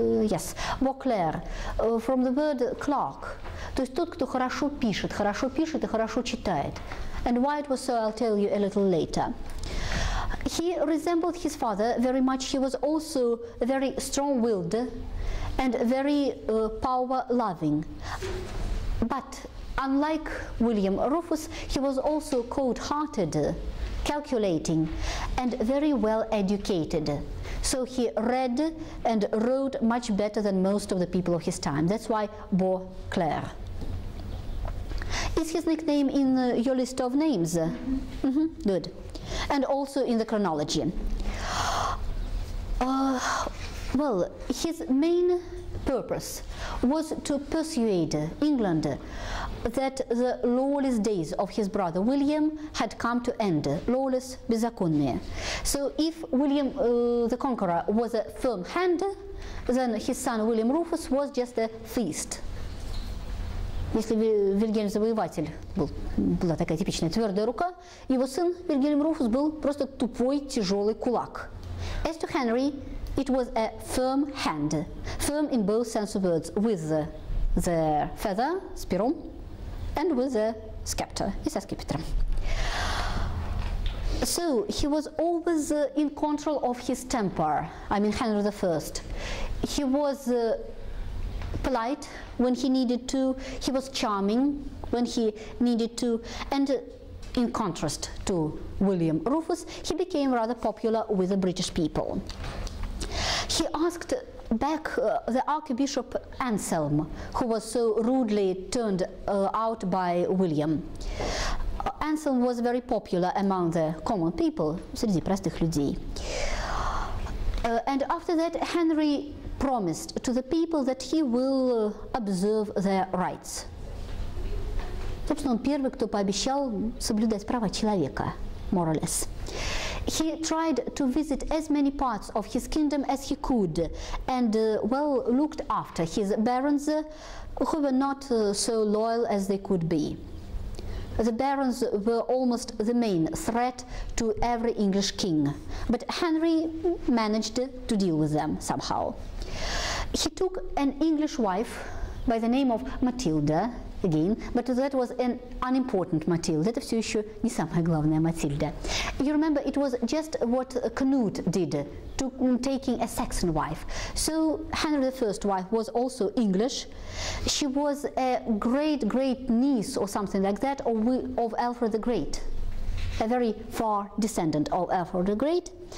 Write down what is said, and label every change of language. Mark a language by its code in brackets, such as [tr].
[en] Yes, Beauclerc, from the word clerk. [ru] То есть тот, кто хорошо пишет и хорошо читает. [en] And why it was so, I'll tell you a little later. He resembled his father very much. He was also very strong-willed and very power-loving. But unlike William Rufus, he was also cold-hearted, calculating, and very well-educated. So he read and wrote much better than most of the people of his time. That's why Beauclerc. Is his nickname in your list of names? Good. And also in the chronology. Well, his main purpose was to persuade England that the lawless days of his brother William had come to end. Lawless, [ru] беззаконные. [en] So if William the Conqueror was a firm hand, then his son William Rufus was just a fist. [ru] Если Вильгельм Завоеватель была такая типичная твердая рука, его сын Вильгельм Руфус был просто тупой, тяжелый кулак. [en] As to Henry, it was a firm hand, firm in both sense of words, with the feather, [ru] с пером, [en] and with the scepter, [ru] и со скипетром. [en] So he was always in control of his temper. I mean Henry I. He was polite when he needed to, he was charming when he needed to, and in contrast to William Rufus, he became rather popular with the British people. He asked back the Archbishop Anselm, who was so rudely turned out by William. Anselm was very popular among the common people, [ru] среди простых людей. [en] And after that, Henry promised to the people that he will observe their rights. [ru] Собственно, он первый, кто пообещал соблюдать права человека, [en] more or less. He tried to visit as many parts of his kingdom as he could, and well looked after his barons who were not so loyal as they could be. The barons were almost the main threat to every English king, but Henry managed to deal with them somehow. He took an English wife by the name of Matilda, again, but that was an unimportant Matilda. [ru] Это все еще не самая главная Матильда. [en] You remember, it was just what Canute did, taking a Saxon wife. So Henry I's wife was also English. She was a great niece or something like that of Alfred the Great, a very far descendant of Alfred the Great.